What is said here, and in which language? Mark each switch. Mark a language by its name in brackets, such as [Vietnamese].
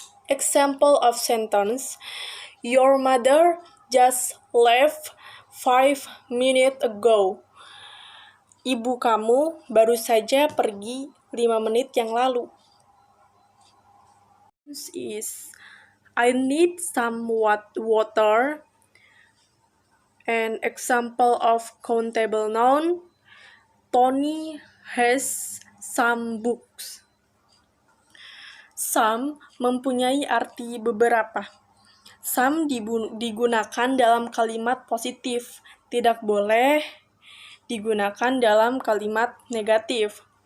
[English] Example of sentence: Your mother just left 5 minutes ago. [Indonesian] Ibu kamu baru saja pergi 5 menit yang lalu. [English] Is I need some water. An example of countable noun: Tony has some books. [Indonesian] Some mempunyai arti beberapa. Some digunakan dalam kalimat positif, tidak boleh digunakan dalam kalimat negatif.